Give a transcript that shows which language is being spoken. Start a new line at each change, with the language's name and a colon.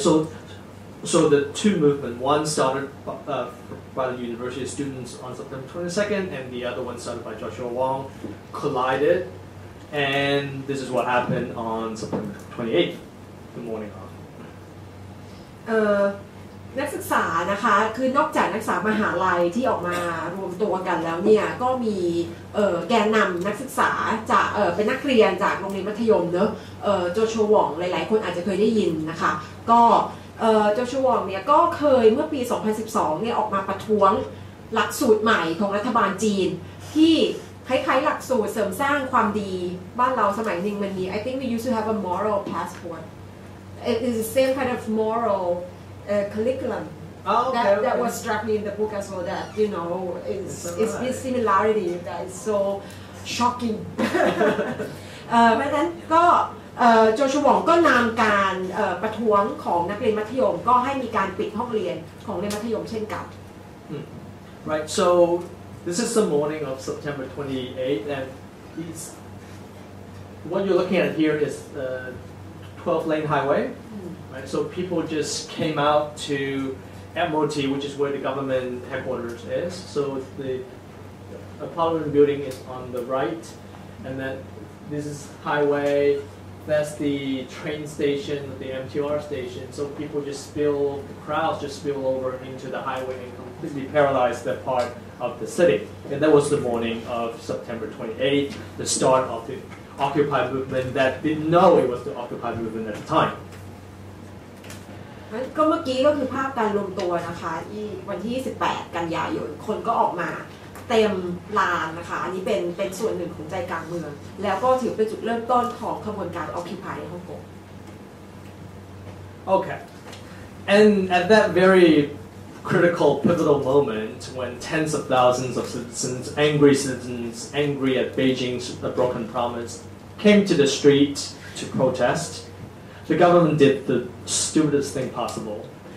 English: So the two movements, one started by the university students on September 22nd, and the other one started by Joshua Wong, collided, and this is what happened on September 28th, the morning of.
Thai: นักศึกษานะคะคือนอกจากนักศึกษามหาลัยที่ออกมารวมตัวกันแล้วเนี่ยก็มีแกนนำนักศึกษาจากเป็นนักเรียนจากโรงเรียนมัธยมเนอะโจชัวหว่องหลายๆคนอาจจะเคยได้ยินนะคะก็ โจชัวหว่องเนี่ยก็เคยเมื่อปี 2012 เนี่ยออกมาประท้วงหลักสูตรใหม่ของรัฐบาลจีนที่คล้ายๆหลักสูตรเสริมสร้างความดีบ้านเราสมัยหนึ่งมันมี
English: I think we used to have a moral passport it is the same kind of moral curriculum that was struck me in the book as well that you know it's this similarity that is so shocking
Thai: เพราะฉะนั้นก็โจชัวหว่องก็นำการประท้วงของนักเรียนมัธยมก็ให้มีการปิดห้องเรียนของเรียนมัธยมเช่นกัน
English: Right, so this is the morning of September 28th, and what you're looking at here is 12-lane highway. Right, so people just came out to Admiralty, which is where the government headquarters is. So the Parliament building is on the right, and then this is highway. That's the train station, the MTR station. So people the crowds just spill over into the highway and completely paralyze that part of the city. And that was the morning of September 28th, the start of the Occupy movement that didn't know it was the Occupy movement at the time.
Thai: ก็เมื่อกี้ก็คือภาพการรวมตัวนะคะที่วันที่18กันยายนคนก็ออกมาเต็มลานนะคะอันนี้เป็นส่วนหนึ่งของใจกลางเมืองแล้วก็ถือเป็นจุดเริ่มต้นของขบวนการ Occupy ในฮ่องกง
English: Okay, and at that very critical, pivotal moment when tens of thousands of citizens, angry at Beijing's broken promise, came to the street to protest, the government did the stupidest thing possible.